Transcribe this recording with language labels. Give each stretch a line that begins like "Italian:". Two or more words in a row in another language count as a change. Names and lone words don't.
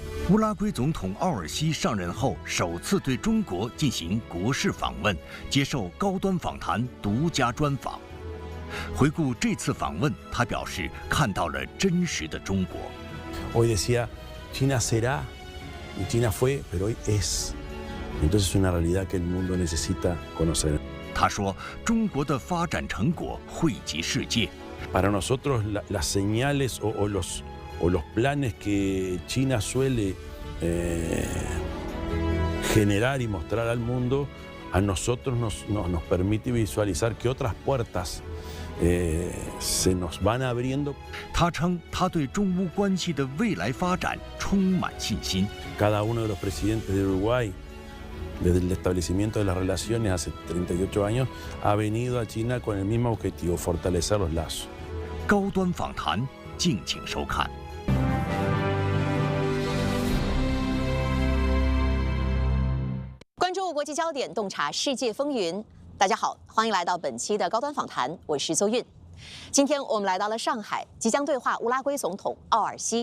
Chinese: 乌拉圭总统奥尔西上任后首次对中国进行国事访问，接受高端访谈独家专访。回顾这次访问，他表示看到了真实的中国。
Spanish: Hoy decía, China será, y China fue, pero hoy es. Entonces es una realidad que el mundo necesita conocer.
Chinese: 他说，中国的发展成果惠及世界。
Spanish: Para nosotros las señales o los planes que China suele generar y mostrar al mundo, a nosotros nos permite visualizar que otras puertas se nos van abriendo.
Chinese: 他称，他对中乌关系的未来发展充满信心。
Spanish: Cada uno de los presidentes de Uruguay, desde el establecimiento de las relaciones hace 38 años, ha venido a China con el mismo objetivo, fortalecer los lazos.
Chinese: 高端访谈，敬请收看。关注国际焦点，洞察世界风云。大家好，欢迎来到本期的高端访谈，我是邹韵。今天我们来到了上海，即将对话乌拉圭总统奥尔西。